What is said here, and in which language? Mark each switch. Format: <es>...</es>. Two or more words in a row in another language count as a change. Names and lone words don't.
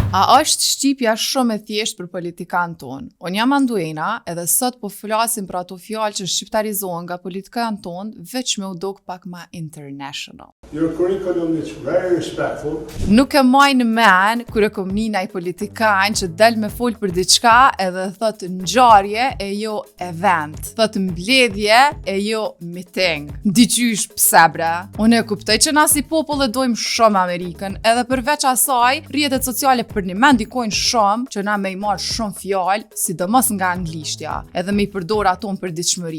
<sq>A është shqipja shumë e thjeshtë për politikanë tonë? Unë jam Anduena, edhe sot po flasim për ato fjalë që shqiptarizohen nga politikanë tonë, veç me u dok pak ma international.</sq> <en>Your curriculum is very respectful.</en> <sq>Nuk e maj në men kur e kom nina i politikanë që del me fol për diçka edhe thot ngjarje e jo event, thot mbledhje e jo meeting. Diqysh pse bre? Unë e kuptoj që na si popull e dojmë shumë Amerikën, edhe përveç asaj, rrjetet sociale për një men ndikojnë shumë që na me i marrë shumë fjalë, sidomos nga anglishtja, edhe me i përdor ato për ditëshmëri.</sq>